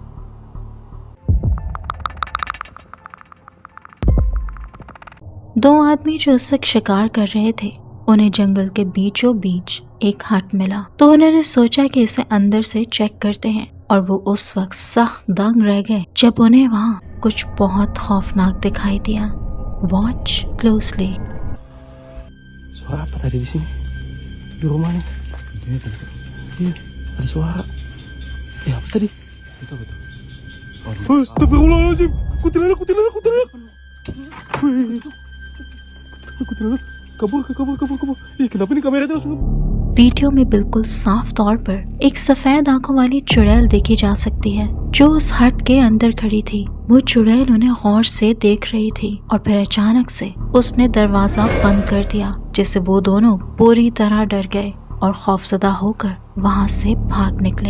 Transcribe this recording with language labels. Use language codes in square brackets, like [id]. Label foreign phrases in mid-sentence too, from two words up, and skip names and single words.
[hi] दो आदमी जो उस वक्त शिकार कर रहे थे, उन्हें जंगल के बीचों बीच एक हट मिला, तो उन्होंने सोचा कि इसे अंदर से चेक करते हैं, और वो उस वक्त सख्त दंग रह गए जब उन्हें वहाँ कुछ बहुत खौफनाक दिखाई दिया। [en] watch closely. [id] Suara apa tadi di sini? Di rumah nih. Iya, ada suara. Apa tadi? Itu betul. Astagfirullahaladzim. Kuntilanak. Kuntilanak. Kabur. Kenapa nih kamera terus? [hi] वीडियो में बिल्कुल साफ तौर पर एक सफेद आंखों वाली चुड़ैल देखी जा सकती है जो उस हट के अंदर खड़ी थी। वो चुड़ैल उन्हें गौर से देख रही थी और फिर अचानक से उसने दरवाजा बंद कर दिया, जिससे वो दोनों पूरी तरह डर गए और खौफजदा होकर वहाँ से भाग निकले।